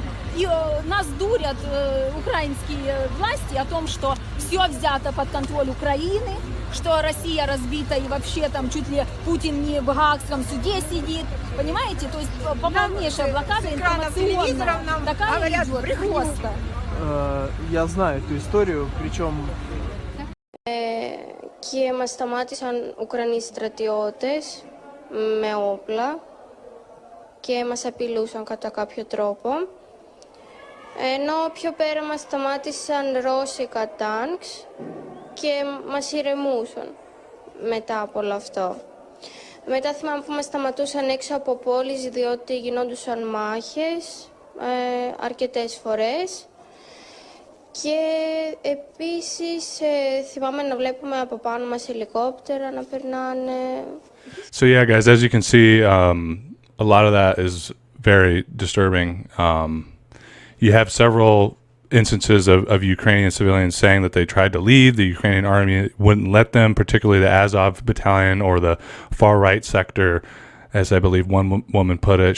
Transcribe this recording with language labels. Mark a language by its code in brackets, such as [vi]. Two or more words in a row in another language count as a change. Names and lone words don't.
[ru] И нас дурят украинские власти о том, что все взято под контроль Украины, что Россия разбита и вообще там чуть ли Путин не в Гаагском суде сидит. Понимаете? То есть полнейшая блокада информационная. Такая идет просто. Я знаю эту историю, причем... [el] Και μας σταμάτησαν Ουκρανοί στρατιώτες με όπλα και μας απειλούσαν κατά κάποιο τρόπο. Ενώ πιο πέρα μας σταμάτησαν ρώσικα τάνκς και μας ηρεμούσαν μετά από όλο αυτό. Μετά θυμάμαι που μας σταματούσαν έξω από πόλεις διότι γινόντουσαν μάχες αρκετές φορές. Και επίσης θυμάμαι να βλέπουμε από πάνω μας ελικόπτερα να περνάνε. [en] So yeah, guys, as you can see, a lot of that is very disturbing. You have several instances of Ukrainian civilians saying that they tried to leave. The Ukrainian Army wouldn't let them, particularly the Azov battalion or the far right sector, as I believe one woman put it.